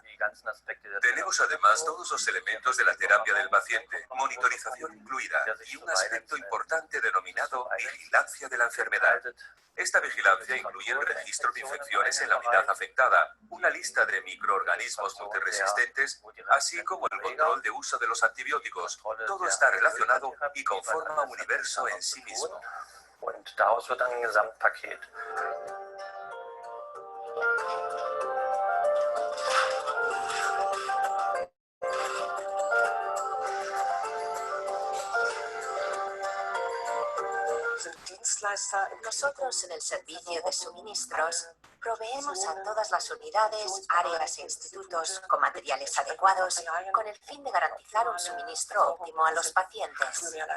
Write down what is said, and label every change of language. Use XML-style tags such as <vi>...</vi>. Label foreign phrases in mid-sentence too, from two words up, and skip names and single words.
<es>Tenemos además todos los elementos de la terapia del paciente, monitorización incluida, y un aspecto importante denominado vigilancia de la enfermedad. Esta vigilancia incluye el registro de infecciones en la unidad afectada, una lista de microorganismos multiresistentes, así como el control de uso de los antibióticos. Todo está relacionado y conforma un universo en sí mismo.</es> <de>Und daraus wird dann ein Gesamtpaket.</de> <es>Nosotros en el servicio de suministros proveemos a todas las unidades, áreas e institutos con materiales adecuados con el fin de garantizar un suministro óptimo a los pacientes.</es>